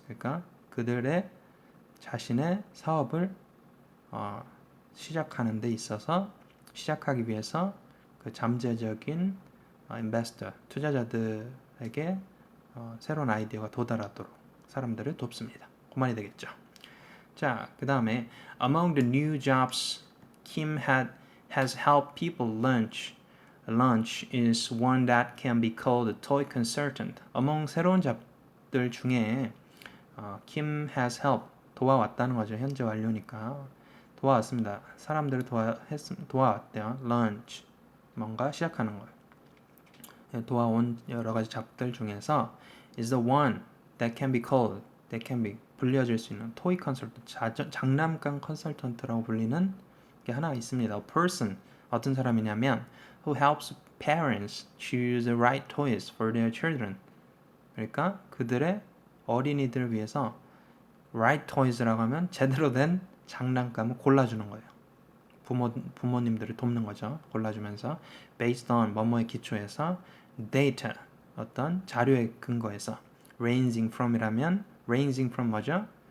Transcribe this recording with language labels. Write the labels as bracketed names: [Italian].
[Korean] 그러니까 그들의 자신의 사업을 시작하는 데 있어서 시작하기 위해서 그 잠재적인 investor, 투자자들에게 새로운 아이디어가 도달하도록 사람들을 돕습니다. 그 말이 되겠죠. [English] 자, 그 다음에 among the new jobs Kim has helped people launch is one that can be called a toy consultant. [Korean] among 새로운 잡들 중에 [English] Kim has helped [Korean] 도와왔다는 거죠. 현재 완료니까 도와왔습니다. 사람들을 도와왔대요. launch 뭔가 시작하는 거예요. 도와온 여러 가지 잡들 중에서 [English] is the one that can be [Korean] 불려질 수 있는 [English] toy consultant, [Korean] 장난감 컨설턴트라고 불리는 게 하나 있습니다. [English] A person, [Korean] 어떤 사람이냐면 [English] who helps parents choose the right toys for their children. [Korean] 그러니까 그들의 어린이들을 위해서 [English] right toys [Korean] 라고 하면 제대로 된 장난감을 골라주는 거예요. 부모님들을 돕는 거죠. 골라주면서 [English] based on [Korean] 뭐뭐에 기초해서 data 어떤 자료에 근거해서 [English] ranging from [Korean] 이라면 ranging from 뭐죠?